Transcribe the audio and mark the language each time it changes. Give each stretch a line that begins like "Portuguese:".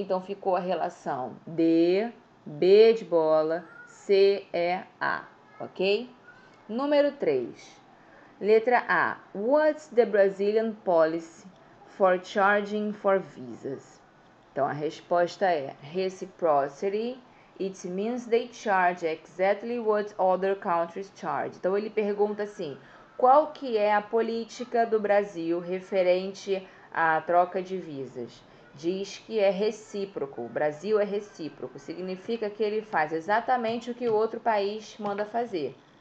Portuguese: Então ficou a relação D, B de bola, C, E, A. Ok? Número 3. Letra A.
English: What's the Brazilian policy for charging for visas?
Portuguese: Então a resposta é Reciprocity.
English: It means they charge exactly what other countries charge.
Portuguese: Então ele pergunta assim: qual que é a política do Brasil referente à troca de visas? Diz que é recíproco. O Brasil é recíproco. Significa que ele faz exatamente o que o outro país manda fazer.